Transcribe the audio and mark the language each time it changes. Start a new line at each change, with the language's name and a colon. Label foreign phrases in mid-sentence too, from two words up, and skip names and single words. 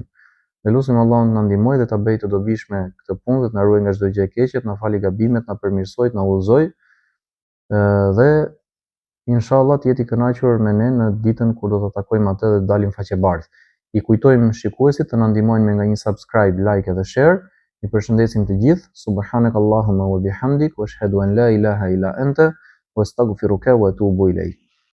Albanian: Dhe lutim Allahun na ndihmojë dhe ta bëjë të dobishme këtë punë, dhe të na ruajë nga çdo gjë e keqe, të na falë gabimet, na përmirësoj, na udhëzoj. Dhe inshallah të jeti kënaqur me ne në ditën kur do të takojmë atë dhe dalim faqebardh. I kujtojmë shikuesit të na ndihmojnë me nga një
English: subscribe, like
Albanian: edhe share. Ju përshëndesim të gjithë.
Arabic: سبحانك اللهم وبحمدك وأشهد أن لا إله إلا أنت وأستغفرك وأتوب إليك.